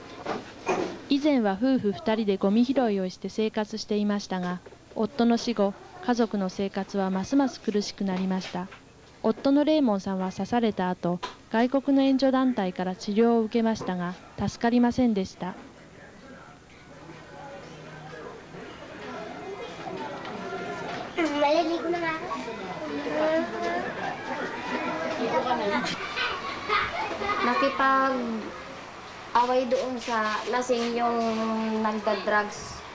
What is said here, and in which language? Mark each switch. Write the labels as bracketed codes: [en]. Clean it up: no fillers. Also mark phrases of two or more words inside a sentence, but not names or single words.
[ja] 以前は夫婦2人でゴミ拾いをして生活していましたが、夫の死後、 家族の生活はますます苦しくなりました。夫のレイモンさんは刺された後、外国の援助団体から治療を受けましたが、助かりませんでした。 [tl] Nakipag-away doon sa lasing yung nagda-drugs.